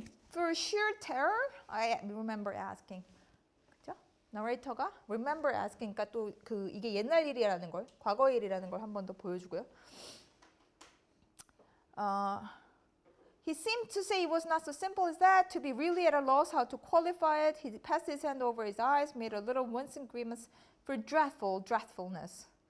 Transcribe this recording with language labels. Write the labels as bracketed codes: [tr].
[en] For sheer terror, I remember asking. [ko] 그죠? 너레이터가 [en] remember asking, [ko] 그러니까 또 이게 옛날 일이라는 걸, 과거 일이라는 걸 한 번 더 보여주고요. [en] He seemed to say it was not so simple as that. To be really at a loss how to qualify it, he passed his hand over his eyes, made a little wincing grimace for dreadfulness.